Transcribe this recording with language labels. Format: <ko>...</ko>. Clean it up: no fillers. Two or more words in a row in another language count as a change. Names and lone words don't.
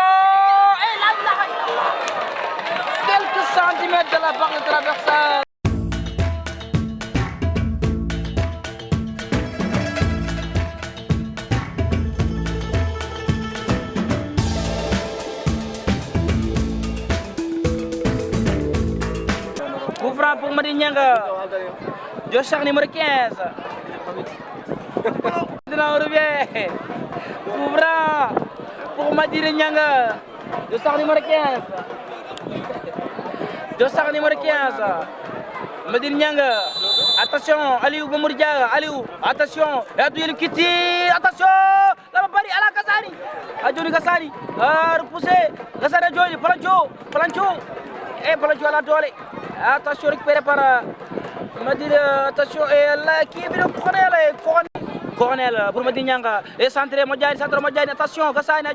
<fr>Et là, quelques centimètres de la barre de l'adversaire. Pour Madinyanga, Joshak numéro 15. Couvra pour Madinyanga, Joshak numéro 15. Joshak numéro 15. Madinyanga, attention, Aliou Bomourdia, Aliou, attention, Adouil Kiti, attention, la Bari à la Kasani, Adjouni Kasani, repoussé, Kasani Adjouni, Palancho, et Palancho à la toile. Attention, récupéré par attention, et là, qui est venu Cornel pour Madinyanga, et centre Modjani, attention, Kassani,</fr>